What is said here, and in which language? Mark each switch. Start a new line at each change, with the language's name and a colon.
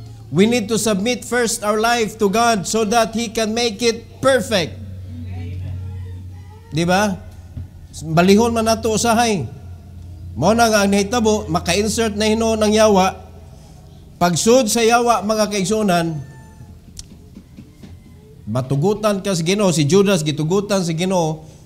English: We need to submit first our life to God so that He can make it perfect.
Cebuano: Di ba? Balihon man nato usahay. Mao na nga ang nahitabo, maka-insert na hinuon ng yawa. Pagsud sa yawa, mga kaigsuonan, matugutan ka sa Ginoo, si Judas gitugutan sa Ginoo.